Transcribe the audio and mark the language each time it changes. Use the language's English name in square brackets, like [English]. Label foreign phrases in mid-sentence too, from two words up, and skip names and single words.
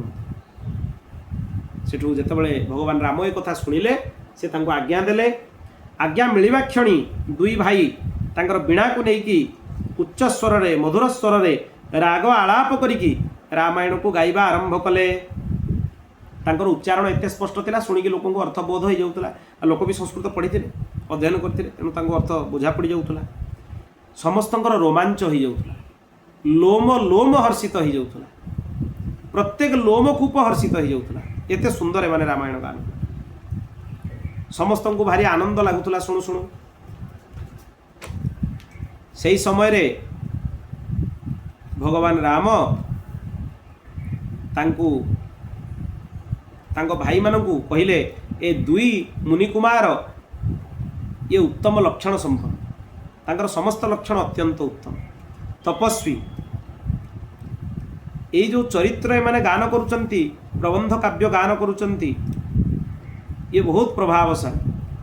[Odia] କରୁ ସେଠୁ ଯେତେବେଳେ ଭଗବାନ ରାମ ଏ କଥା ଶୁଣିଲେ ସେ ତାଙ୍କୁ ଆଜ୍ଞା ଦେଲେ ଆଜ୍ଞା ମିଳିବା କ୍ଷଣି ଦୁଇ ଭାଇ ତାଙ୍କର ବୀଣା କୁ ନେଇକି ଉଚ୍ଚ ସ୍ୱର ରେ ମଧୁର ସ୍ୱର ରେ ରାଗ ଆଳାପ କରିକି ରାମାୟଣ କୁ ଗାଇବା ଆରମ୍ଭ କଲେ ତାଙ୍କର ଉଚ୍ଚାରଣ ଏତେ ସ୍ପଷ୍ଟ ଥିଲା ଶୁଣିକି ଲୋକଙ୍କୁ ଅର୍ଥ ବୋଧ ହୋଇ ଯାଉଥିଲା ଲୋକ ଭି ସଂସ୍କୃତ ପଢ଼ିଥିଲେ ଅଧ୍ୟୟନ କରିଥିଲେ ତେଣୁ ତାଙ୍କୁ ଅର୍ଥ ବୁଝା ପଡ଼ି ଯାଉଥିଲା ସମସ୍ତଙ୍କର ରୋମାଞ୍ଚ ହୋଇ ଯାଉଥିଲା ଲୋମ ଲୋମ ହର୍ଷିତ ହୋଇ ଯାଉଥିଲା ପ୍ରତ୍ୟେକ ଲୋମକୂପ ହର୍ଷିତ ହୋଇ ଯାଉଥିଲା ଏତେ ସୁନ୍ଦର ମାନେ ରାମାୟଣ ଗାନ ସମସ୍ତଙ୍କୁ ଭାରି ଆନନ୍ଦ ଲାଗୁଥିଲା ଶୁଣୁ ଶୁଣୁ ସେ ସମୟ ରେ ଭଗବାନ ରାମ ତାଙ୍କ ଭାଇ ମାନଙ୍କୁ କହିଲେ ଏ ଦୁଇ ମୁନି କୁମାର ଏ ଉତ୍ତମ ଲକ୍ଷଣ ସମ୍ପନ୍ନ ତାଙ୍କର ସମସ୍ତ ଲକ୍ଷଣ ଅତ୍ୟନ୍ତ ଉତ୍ତମ ତପସ୍ୱୀ ଏ ଯୋ ଚରିତ୍ର ମାନେ ଗାନ କରୁଛନ୍ତି ପ୍ରବନ୍ଧ କାବ୍ୟ ଗାନ କରୁଛନ୍ତି ଏ ବହୁତ ପ୍ରଭାବଶାଳୀ